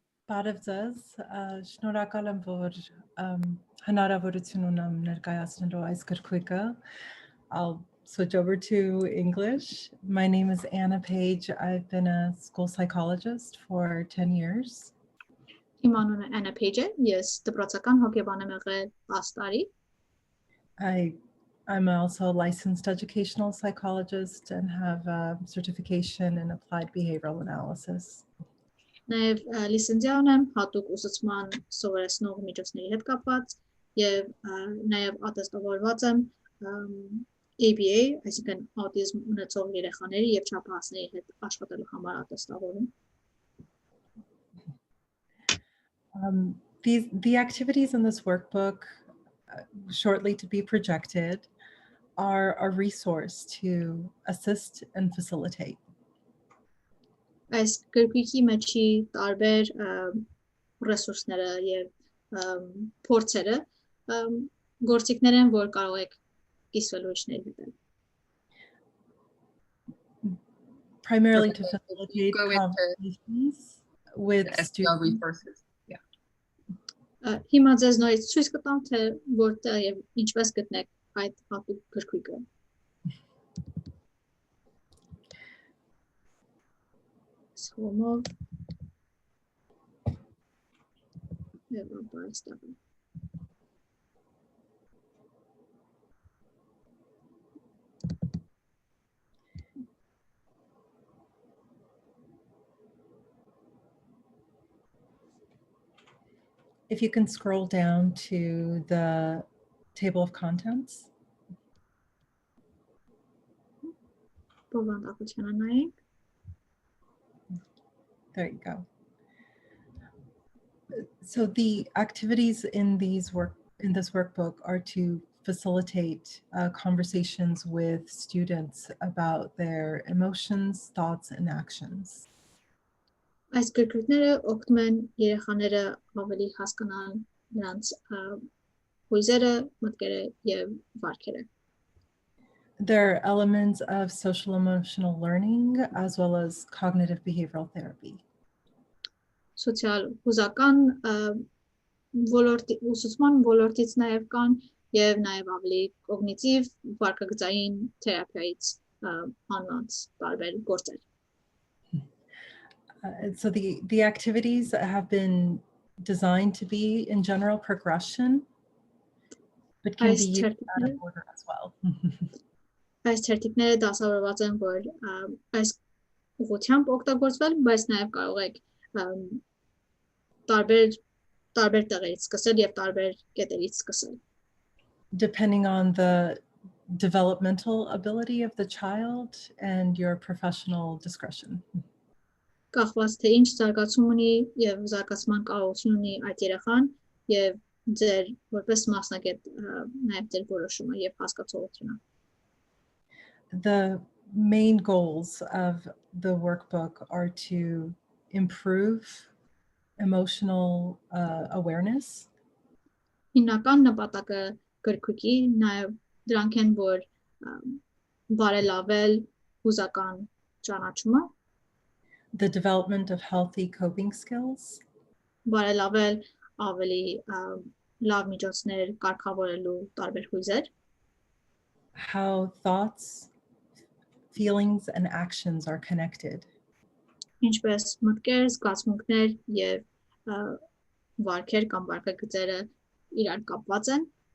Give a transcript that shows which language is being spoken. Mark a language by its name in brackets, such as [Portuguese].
[Armenian] Բարև ձեզ, շնորհակալ եմ, որ հնարավորություն ունեմ ներկայացնելու այս գրքույկը։ [English] I'll switch over to English. My name is Anna Page. I've been a school psychologist for 10 years. [Armenian] Իմ անունը Anna Page է, ես դպրոցական հոգեբան եմ եղել 10 տարի։ [English] I'm also a licensed educational psychologist and have a certification in applied behavioral analysis. [Armenian] Նաև լիցենզիան եմ հատուկ ուսուցման սովորեցնող միջոցների հետ կապված եւ նաև ատեստավորված եմ ABA, այսինքն աուտիզմ ունեցող երեխաների եւ չափահասների հետ աշխատելու համար ատեստավորում։ [English] The activities in this workbook, shortly to be projected, are a resource to assist and facilitate. [Armenian] Այս գրքույկի մեջի տարբեր ռեսուրսները եւ փորձերը գործիքներ են, որ կարող եք կիսվելու իջնել դիտել։ [English] Primarily to facilitate conversations with students. Resources. [Armenian] Հիմա ձեզ նորից ցույց կտամ, թե որտեղ եւ ինչպես գտնեք այդ հատուկ գրքույկը։ Սոմով վերապատրաստումներ։ [English] If you can scroll down to the table of contents. There you go. So the activities in this workbook are to facilitate conversations with students about their emotions, thoughts, and actions. [Armenian] Այս գրքույկները օգնում են երեխաները ավելի հասկանան նրանց հույզերը, մտքերը եւ վարքերը։ [English] There are elements of social emotional learning as well as cognitive behavioral therapy. [Armenian] Սոցիալ հուզական ուսուցման ոլորտից նաեւ կան եւ նաեւ ավելի կոգնիտիվ վարքագծային թերապիայից հանված տարբեր գործեր։ [English] So the activities have been designed to be in general progression, but can be used out of order as well. [Armenian] Այս թերթիկները դասավորված են, որ այս ուղղությամբ օգտագործվել, բայց նաև կարող եք տարբեր տեղերից սկսել եւ տարբեր կետերից սկսել։ [English] Depending on the developmental ability of the child and your professional discretion. [Armenian] Կախված թե ինչ զարգացում ունի եւ զարգացման կարողություն ունի այդ երեխան եւ ձեր որպես մասնագետ նաեւ ձեր որոշումը եւ հասկացողությունը։ [English] The main goals of the workbook are to improve emotional awareness. [Armenian] Հիմնական նպատակը գրքույկի նաեւ դրանք են, որ բարելավել հուզական ճանաչումը, [English] the development of healthy coping skills, [Armenian] բարելավել ավելի լավ միջոցներ կարգավորելու տարբեր հույզեր, [English] how thoughts, feelings and actions are connected, [Armenian] ինչպես մտքեր, զգացմունքներ եւ վարքեր կամ վարքագծերը իրար կապված են,